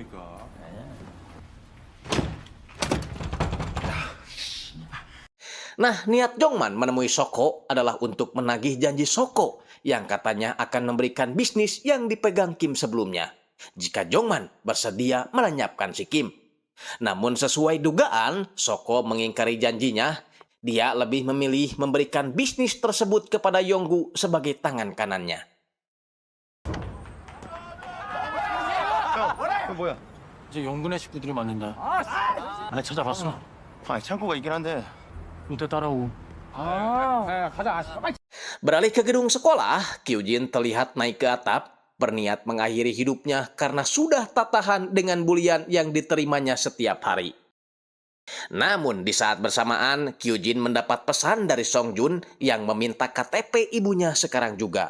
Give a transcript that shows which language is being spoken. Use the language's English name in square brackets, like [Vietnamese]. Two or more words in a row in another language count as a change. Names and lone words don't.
[Indonesian] Nah, niat Jongman menemui Soko adalah untuk menagih janji Soko yang katanya akan memberikan bisnis yang dipegang Kim sebelumnya, jika Jongman bersedia melenyapkan si Kim. Namun sesuai dugaan, Soko mengingkari janjinya. Dia lebih memilih memberikan bisnis tersebut kepada Yonggu sebagai tangan kanannya. [Korean] 뭐야? 이제 영군의 식구들이 맞는다. 아, 찾아봤어. 창고가 있긴 한데. 롯데 따라오고. [Indonesian] Beralih ke gedung sekolah, Kyujin terlihat naik ke atap, berniat mengakhiri hidupnya karena sudah tak tahan dengan bulian yang diterimanya setiap hari. Namun di saat bersamaan, Kyujin mendapat pesan dari Song Jun yang meminta KTP ibunya sekarang juga.